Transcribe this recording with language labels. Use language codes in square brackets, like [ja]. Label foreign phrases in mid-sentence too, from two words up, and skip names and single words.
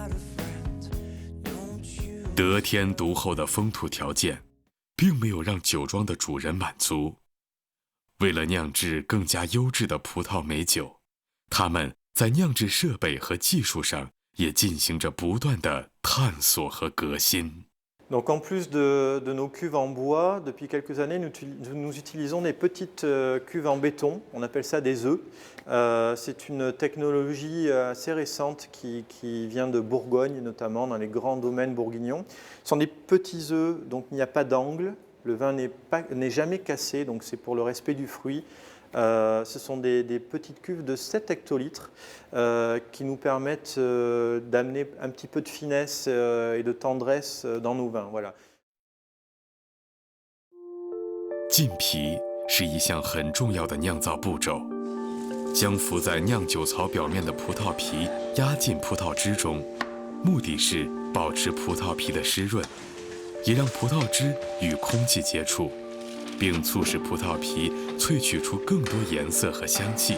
[zh] 得天独厚的风土条件，并没有让酒庄的主人满足。为了酿制更加优质的葡萄美酒，他们在酿制设备和技术上也进行着不断的探索和革新。 [fr] Donc en plus de nos cuves en bois, depuis quelques années, nous utilisons des petites cuves en béton, on appelle ça des œufs. C'est une technologie assez récente qui vient de Bourgogne, notamment dans les grands domaines bourguignons. Ce sont des petits œufs, donc il n'y a pas d'angle, Le vin n'est jamais cassé, donc c'est pour le respect du fruit. Ce sont des petites cuves de 7 hectolitres qui nous permettent d'amener un petit peu de finesse et de tendresse dans nos vins. Voilà. [zh] 浸皮是一项很重要的酿造步骤，将浮在酿酒槽表面的葡萄皮压进葡萄汁中，目的是保持葡萄皮的湿润，也让葡萄汁与空气接触，并促使葡萄皮萃取出更多颜色和香气。